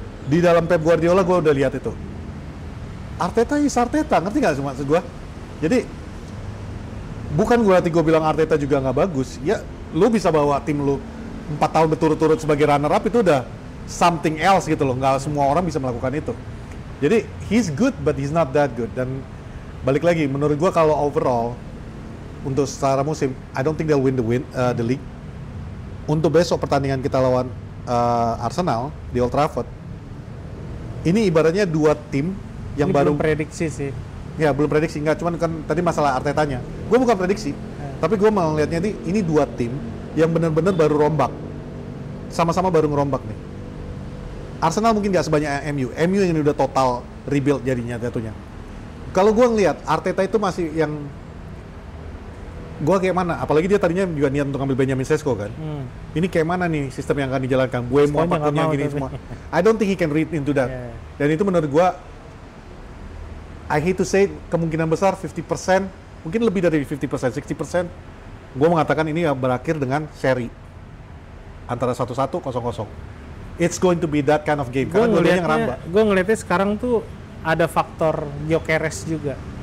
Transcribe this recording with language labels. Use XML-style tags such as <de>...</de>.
<id>Di dalam Pep Guardiola gue udah lihat itu.</id> <en>Arteta is Arteta,</en> <id>ngerti nggak maksud gue? Jadi bukan gue bilang Arteta juga nggak bagus. Ya, lu bisa bawa tim lu 4 tahun berturut-turut sebagai runner up itu udah</id> <en>something else</en> <id>gitu loh. Nggak semua orang bisa melakukan itu. Jadi</id> <en>he's good but he's not that good.</en> <id>Dan balik lagi, menurut gue kalau overall untuk secara musim,</id> <en>I don't think they'll win the league.</en> <id>Untuk besok pertandingan kita lawan Arsenal di Old Trafford, ini ibaratnya dua tim yang ini baru belum prediksi sih. Ya belum prediksi, nggak, cuman kan tadi masalah Artetanya. Gue bukan prediksi, tapi gue melihatnya ini dua tim yang benar-benar baru rombak, sama-sama baru ngerombak nih. Arsenal mungkin nggak sebanyak MU yang udah total rebuild jadinya jatuhnya. Kalau gue ngelihat Arteta itu masih yang gue kayak mana, apalagi dia tadinya juga niat untuk ambil Benjamin Sesko kan. Ini kayak mana nih sistem yang akan dijalankan, Buemo apapun yang gini semua.</id> <en>I don't think he can read into that.</en> <id>Dan itu menurut gue,</id> <en>I hate to say,</en> <id>kemungkinan besar 50%, mungkin lebih dari 50%, 60%, gue mengatakan ini berakhir dengan seri antara 1-1, 0-0.</id> <en>It's going to be that kind of game,</en> <id>karena dua-duanya ngerambah. Gue ngeliatnya sekarang tuh ada faktor Gyökeres juga.</id>